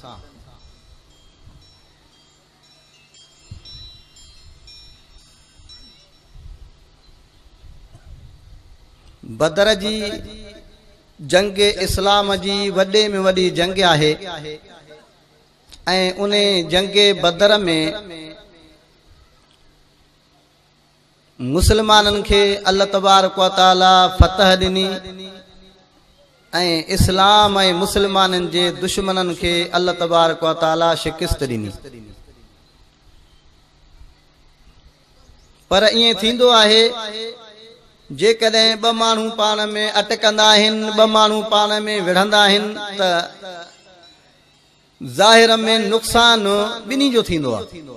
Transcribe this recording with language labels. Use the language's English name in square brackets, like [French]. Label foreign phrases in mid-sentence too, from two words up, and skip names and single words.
[Sindhi] बदर जी जंग इस्लाम जी वॾे में वॾी जंग आहे ऐं उन जंग बदर में मुसलमाननि खे [Arabic] الله تبارك وتعالى [Sindhi] फतह ॾिनी ऐं इस्लाम ऐं मुसलमाननि जे दुश्मननि खे [Arabic] الله تبارك وتعالى [Sindhi] शिकस्त ॾिनी। पर ईअं थींदो आहे जेकॾहिं ॿ माण्हू पाण में अटकंदा आहिनि ॿ माण्हू पाण में विढ़ंदा आहिनि त ज़ाहिर में नुक़सान ॿिन्ही जो थींदो आहे।